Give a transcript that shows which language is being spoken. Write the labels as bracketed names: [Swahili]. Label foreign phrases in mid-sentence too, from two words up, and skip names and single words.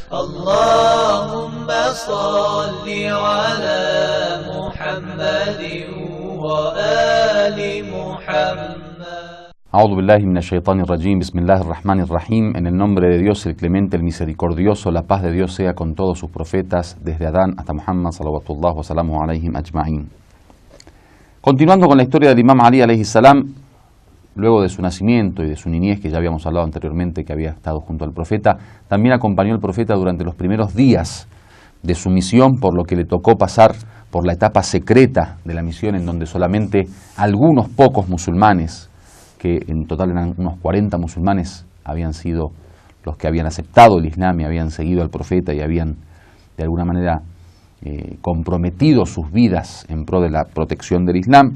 [Arabic] اللهم صل على محمد وآل محمد. أعوذ بالله من الشيطان الرجيم، بسم الله الرحمن الرحيم. [Spanish] En el nombre de Dios, el clemente, el misericordioso, la paz de Dios sea con todos sus profetas, desde Adán hasta Muhammad, [Arabic] صلوات الله و سلامه عليهم أجمعين. [Spanish] Continuando con la historia del Imam Ali [Arabic] عليه السلام, [Spanish] luego de su nacimiento y de su niñez, que ya habíamos hablado anteriormente, que había estado junto al profeta, también acompañó al profeta durante los primeros días de su misión, por lo que le tocó pasar por la etapa secreta de la misión, en donde solamente algunos pocos musulmanes, que en total eran unos 40 musulmanes, habían sido los que habían aceptado el Islam y habían seguido al profeta y habían de alguna manera comprometido sus vidas en pro de la protección del Islam.